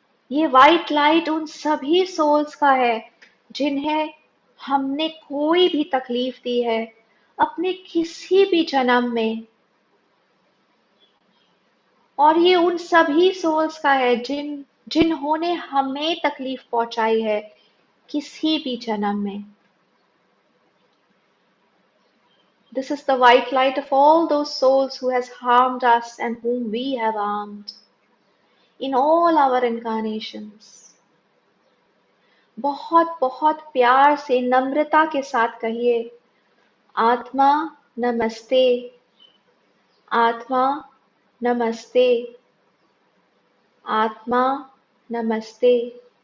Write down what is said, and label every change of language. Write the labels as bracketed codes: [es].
[hi] ये white light उन सभी सोल्स का है जिन्हें हमने कोई भी तकलीफ दी है अपने किसी भी जन्म में, और ये उन सभी सोल्स का है जिन्होंने हमें तकलीफ पहुंचाई है किसी भी जन्म में। [en] This is the white light of all those souls who has harmed us and whom we have harmed in all our incarnations। [hi] बहुत बहुत प्यार से, नम्रता के साथ कहिए, आत्मा नमस्ते, आत्मा नमस्ते, आत्मा नमस्ते।